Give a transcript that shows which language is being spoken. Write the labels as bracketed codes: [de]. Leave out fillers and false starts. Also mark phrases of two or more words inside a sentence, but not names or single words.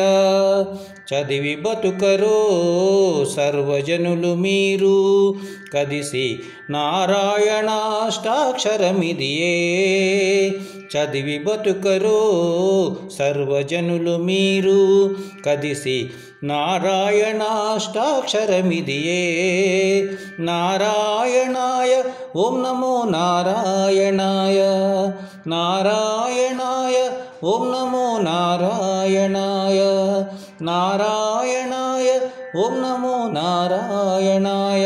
[te] చదివి బతుకరో సర్వజనులు మీరు, కదిసి నారాయణాష్టాక్షరమిదియే। చదివి బతుకరో సర్వజనులు మీరు, కదిసి నారాయణాష్టాక్షరమిదియే। [sa] నారాయణాయ ఓం నమో నారాయణాయ నారాయణాయ ఓం నమో నారాయణాయ నారాయణాయ ఓం నమో నారాయణాయ।